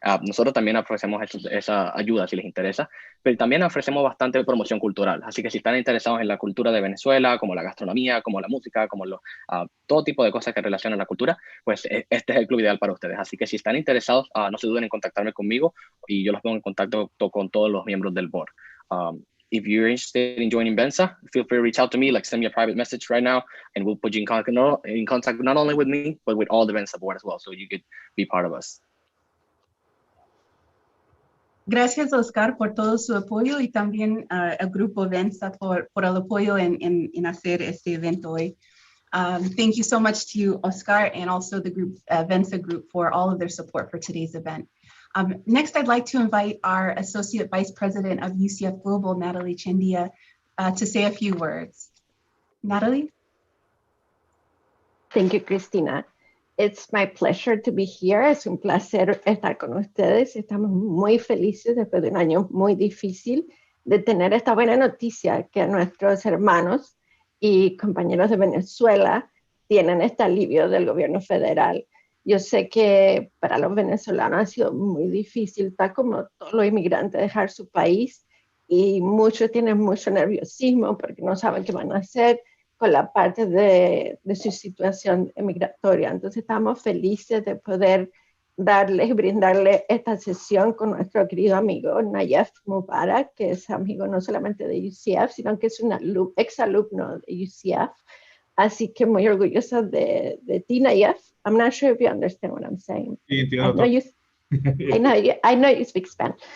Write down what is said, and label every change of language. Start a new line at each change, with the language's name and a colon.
Spanish: Nosotros también ofrecemos esa ayuda si les interesa, pero también ofrecemos bastante promoción cultural, así que si están interesados en la cultura de Venezuela, como la gastronomía, como la música, como todo tipo de cosas que relacionan la cultura, pues este es el club ideal para ustedes. Así que si están interesados, no se duden en contactarme conmigo y yo los pongo en contacto con todos los miembros del board.
English: If you're interested in joining VENSA, feel free to reach out to me, like send me a private message right now, and we'll put you in contact not only with me, but with all the VENSA board as well, so you could be part of us.
Spanish: Gracias, Oscar, por todo su apoyo y también al grupo VENSA por el apoyo en hacer este evento hoy.
English: Thank you so much to Oscar and also the group, VENSA group, for all of their support for today's event. Next, I'd like to invite our Associate Vice President of UCF Global, Natalie Chendia, to say a few words. Natalie? Thank you, Cristina. It's my pleasure to be here.
Spanish: Es un placer estar con ustedes. Estamos muy felices después de un año muy difícil de tener esta buena noticia que nuestros hermanos y compañeros de Venezuela tienen este alivio del gobierno federal. Yo sé que para los venezolanos ha sido muy difícil, tal como todos los inmigrantes, dejar su país, y muchos tienen mucho nerviosismo porque no saben qué van a hacer con la parte de su situación migratoria. Entonces estamos felices de poder brindarle esta sesión con nuestro querido amigo NAYEF Mubarak, que es amigo no solamente de UCF, sino que es un exalumno de UCF. Así que muy orgullosa de ti, NAYEF.
English: I'm not sure if you understand what I'm saying. I know you speak Spanish.